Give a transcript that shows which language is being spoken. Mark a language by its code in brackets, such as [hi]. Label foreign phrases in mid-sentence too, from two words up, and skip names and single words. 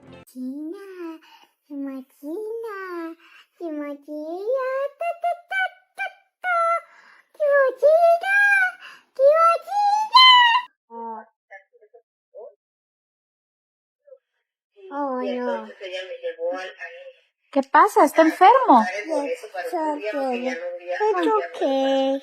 [ja] ちいいな。気持ちいいな。気持ちいいよ。たたたたた。気持ちいいな。気持ちいいな。 [en] Oh, no. [es] ¿Qué pasa? ¿Está enfermo? [en] It's okay. It's okay.